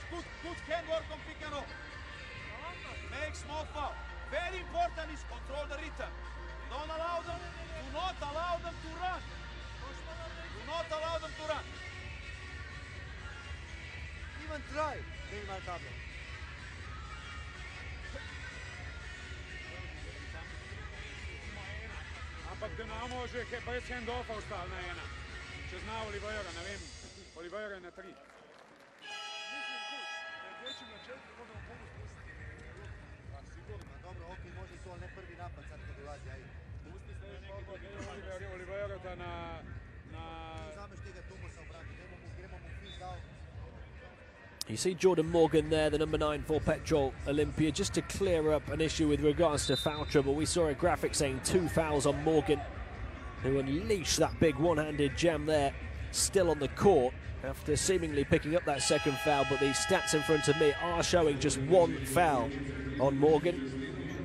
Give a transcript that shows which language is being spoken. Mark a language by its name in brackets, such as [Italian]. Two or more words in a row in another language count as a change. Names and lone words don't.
[English] Good hand work on pick and roll. Make small foul. Very important is control the return. Don't allow them. Do not allow them to run. Do not allow them to run. Even try. Minimal tablet. [Slovenian] Ampak Dinamo že brez handofa ostal na ena. Če zna Olivera, ne vem, Olivera je na 3. [Croatian] Dobro, ok, može to, ali ne prvi napad sad kad ulazi, ajde. [Slovenian] Olivera ta na... Zameš tega Tomosa u branku, gremo mu [English] freeze out. You see Jordan Morgan there, the number 9 for Petrol Olimpia, just to clear up an issue with regards to foul trouble. We saw a graphic saying 2 fouls on Morgan, who unleashed that big one-handed jam there, still on the court after seemingly picking up that second foul, but the stats in front of me are showing just 1 foul on Morgan.